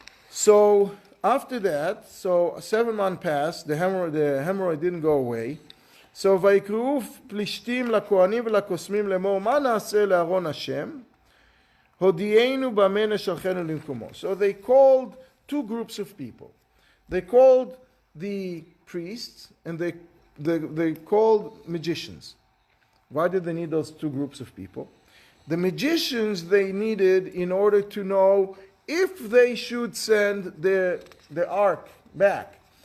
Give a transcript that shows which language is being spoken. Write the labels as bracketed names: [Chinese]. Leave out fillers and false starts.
[English] So after that, 7 months passed. The hemorrhoid didn't go away. [Hebrew] So ויקראו פלישתים לכהנים ולקוסמים לאמור מה נעשה לארון השם הודיענו במה נשלחנו למקומו. [English] So they called 2 groups of people. They called the priests and they called magicians. Why did they need those 2 groups of people? The magicians they needed in order to know if they should send the ark back.